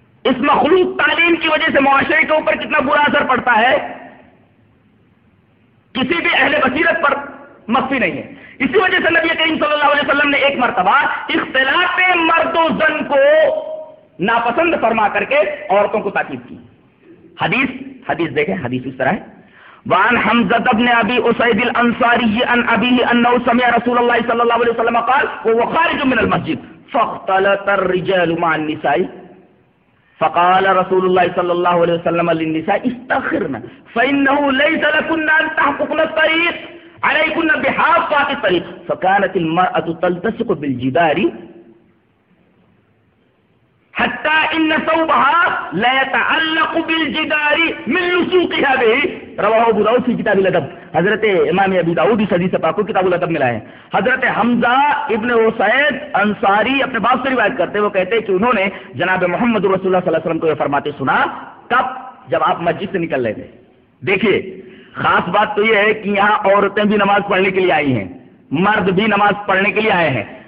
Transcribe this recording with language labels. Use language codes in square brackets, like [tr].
[ur] اس مخلوط تعلیم کی وجہ سے معاشرے کے اوپر کتنا برا اثر پڑتا ہے, کسی بھی اہل بصیرت پر مخفی نہیں ہے. اسی وجہ سے نبی کریم صلی اللہ علیہ وسلم نے ایک مرتبہ اختلاط مرد و زن کو ناپسند فرما کر کے عورتوں کو تاکید کی. حدیث دیکھیں, حدیث اس طرح ہے. [ar] وعن حمزة بن ابي اسيد الانصاري عن ابيه انه سمع رسول الله صلى الله عليه وسلم قال وهو خارج من المسجد فاختلط الرجال مع النساء فقال رسول الله صلى الله عليه وسلم للنساء استخرن فانه ليس لكن ان تحققن الطريق عليكن بحافات الطريق فكانت المراه تلتصق بالجدار حتى ان ثوبها لا يتعلق بالجدار من لصوقها به. رواہ ابو داؤد فی کتاب الادب. [ur] حضرت امام ابو داؤد اس حدیث پاک کو کتاب الادب ملا ہے. حضرت حمزہ ابن اسید انصاری اپنے باپ سے روایت کرتے, وہ کہتے کہ انہوں نے جناب محمد رسول اللہ صلی اللہ علیہ وسلم کو یہ فرماتے سنا, کب؟ جب آپ مسجد سے نکل رہے تھے. دیکھیے خاص بات تو یہ ہے کہ یہاں عورتیں بھی نماز پڑھنے کے لیے آئی ہیں, مرد بھی نماز پڑھنے کے لیے آئے ہیں.